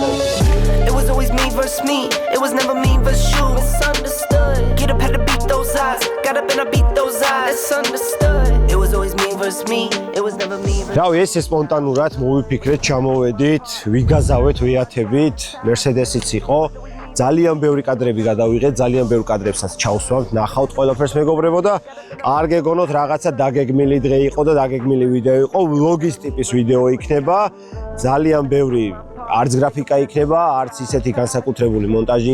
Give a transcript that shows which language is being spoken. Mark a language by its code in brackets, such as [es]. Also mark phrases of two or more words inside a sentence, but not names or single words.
[en] It was always me versus me it was never me versus you misunderstood get up had to beat those eyes got up and I beat those eyes it's understood it was always me versus me it was never me [ka] რავი ეს სპონტანურად მოვიფიქრეთ ჩამოვედით ვიგაზავეთ ვიათებით Mercedes-იც იყო ძალიან ბევრი კადრები გადავიღეთ, ძალიან ბევრ კადრებსაც ჩავსვამთ, ნახავთ ყველაფერს მეგობრებო და არ გეგონოთ რაღაცა დაგეგმილი დღე იყო და დაგეგმილი ვიდეო იყო, ვლოგის ტიპის ვიდეო იქნება, ძალიან ბევრი არც გრაფიკა იქნება, არც ისეთი განსაკუთრებული მონტაჟი